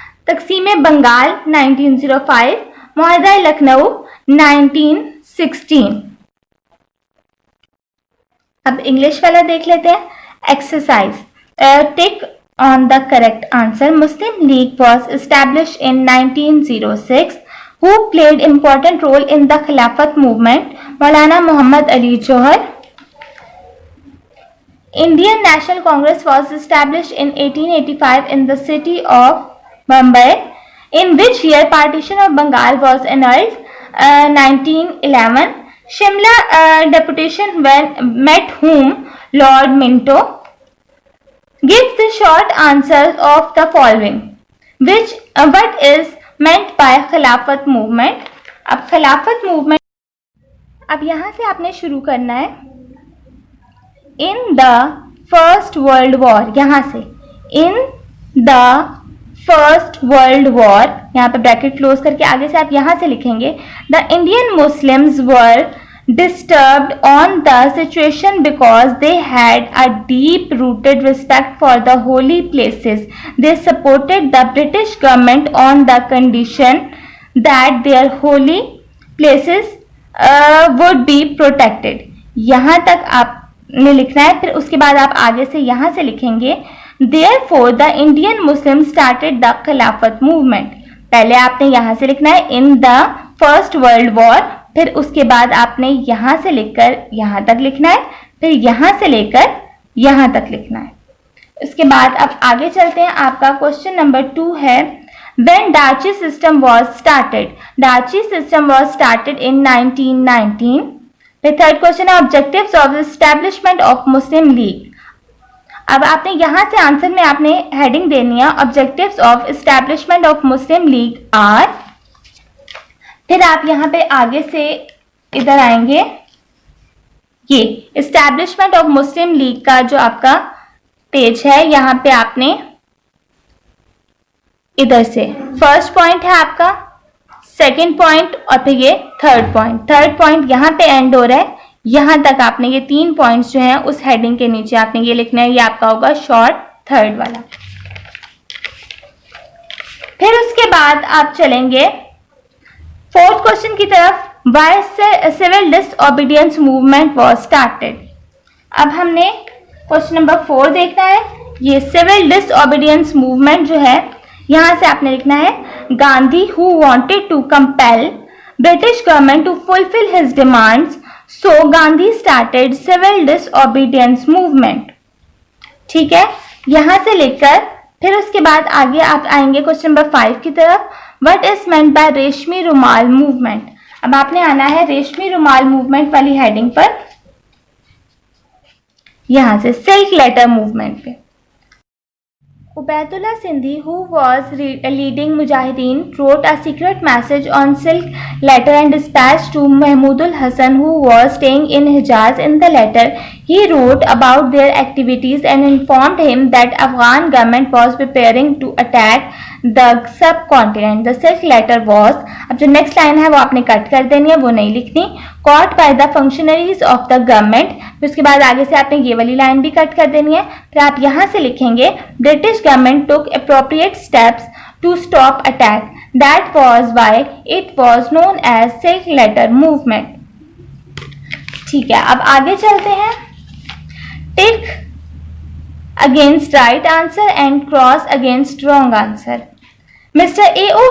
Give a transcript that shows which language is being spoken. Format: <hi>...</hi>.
<ur>تقسیم بنگال 1905. معاہدہ لکھنؤ 1916. اب انگلش والا دیکھ لیتے ہیں. Exercise.</ur> <en>Tick on the correct answer. Muslim League was established in 1906. Who played important role in the Khilafat movement? Maulana Muhammad Ali Johar. Indian National Congress was established in 1885 in the city of Bombay. In which year partition of Bengal was annulled? 1911. Shimla deputation met whom? Lord Minto. Give the short answers of the following. What is meant by</en> <ur>خلافت movement? اب خلافت movement اب یہاں سے آپ نے شروع کرنا ہے.</ur> <en>In the first world war. یہاں سے in the first world war</en> <ur>یہاں پہ بریکٹ کلوز کر کے آگے سے آپ یہاں سے لکھیں گے</ur> <en>The Indian Muslims were disturbed on the situation because they had a deep-rooted respect for the holy places. They supported the British government on the condition that their holy places would be protected.</en> <ur>یہاں تک آپ نے لکھنا ہے. پھر اس کے بعد آپ آگے سے یہاں سے لکھیں گے</ur> <en>therefore the Indian Muslims started the Khilafat movement.</en> <ur>پہلے آپ نے یہاں سے لکھنا ہے</ur> <en>in the First World War.</en> <ur>پھر اس کے بعد آپ نے یہاں سے لکھ کر یہاں تک لکھنا ہے. پھر یہاں سے لے کر یہاں تک لکھنا ہے. اس کے بعد اب آگے چلتے ہیں. آپ کا کوشچن نمبر 2 ہے</ur> <en>when Dachi system was started. Dachi system was started in 1919. The third question ہے objectives of establishment of Muslim League.</en> <ur>اب آپ نے یہاں سے آنسر میں آپ نے ہیڈنگ دینی ہے</ur> <en>objectives of establishment of Muslim League are.</en> <ur>پھر آپ یہاں پہ آگے سے ادھر آئیں گے. یہ</ur> <en>establishment of Muslim League</en> <ur>کا جو آپ کا پیج ہے یہاں پہ آپ نے ادھر سے فرسٹ پوائنٹ ہے آپ کا, سیکنڈ پوائنٹ اور پھر یہ تھرڈ پوائنٹ. تھرڈ پوائنٹ یہاں پہ اینڈ ہو رہا ہے. یہاں تک آپ نے یہ 3 پوائنٹس جو ہیں اس ہیڈنگ کے نیچے آپ نے یہ لکھنا ہے. یہ آپ کا ہوگا شارٹ تھرڈ والا. پھر اس کے بعد آپ چلیں گے فورتھ کوشچن کی طرف.</ur> <en>Why civil disobedience movement was started.</en> <ur>اب ہم نے کوشچن نمبر 4 دیکھنا ہے. یہ سول ڈس اوبیڈینس موومنٹ جو ہے یہاں سے آپ نے لکھنا ہے</ur> <en>Gandhi who wanted to compel British government to fulfill his demands, so Gandhi started civil disobedience movement.</en> <ur>ٹھیک ہے, یہاں سے لکھ کر پھر اس کے بعد آگے آپ آئیں گے کوشچن نمبر 5 کی طرف.</ur> <en>What is meant by Reshmi Rumal movement.</en> <ur>اب آپ نے آنا ہے ریشمی رومال موومنٹ والی ہیڈنگ پر, یہاں سے سلک لیٹر موومنٹ پہ.</ur> <en>Ubaidullah Sindhi who was leading mujahideen wrote a secret message on silk letter and dispatched to Mahmud al-Hasan who was staying in Hijaz. In the letter he wrote about their activities and informed him that Afghan government was preparing to attack the subcontinent. The silk letter was,</en> <ur>اب جو next line ہے وہ آپ نے کٹ کر دینی ہے, وہ نہیں لکھنی.</ur> <en>caught by the functionaries of the government.</en> <ur>پھر اس کے بعد آگے سے آپ نے یہ والی لائن بھی کٹ کر دینی ہے. پھر آپ یہاں سے لکھیں گے</ur> <en>British government took appropriate steps to stop attack. That was why it was known as silk letter movement.</en> <ur>ٹھیک ہے, اب آگے چلتے ہیں.</ur> <en>Tick against right answer and cross against wrong answer. Mr. A.O.</en>